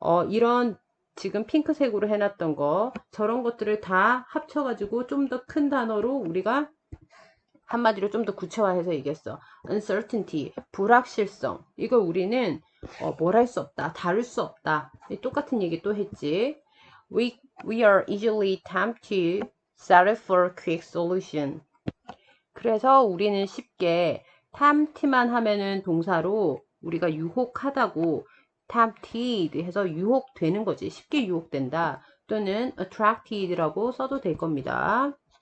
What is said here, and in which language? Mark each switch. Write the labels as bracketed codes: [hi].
[ko] 이런 지금 핑크색으로 해놨던 거, 저런 것들을 다 합쳐가지고 좀 더 큰 단어로 우리가 한마디로 좀 더 구체화해서 얘기했어. [en] Uncertainty. 불확실성. [ko] 이걸 우리는 뭘 할 수 없다. 다룰 수 없다. 똑같은 얘기 또 했지. [en] We are easily tempted to settle for quick solution. [ko] 그래서 우리는 쉽게 tempt만 하면은 동사로 우리가 유혹하다고 tempted 해서 유혹되는 거지. 쉽게 유혹된다. 또는 attracted라고 써도 될 겁니다.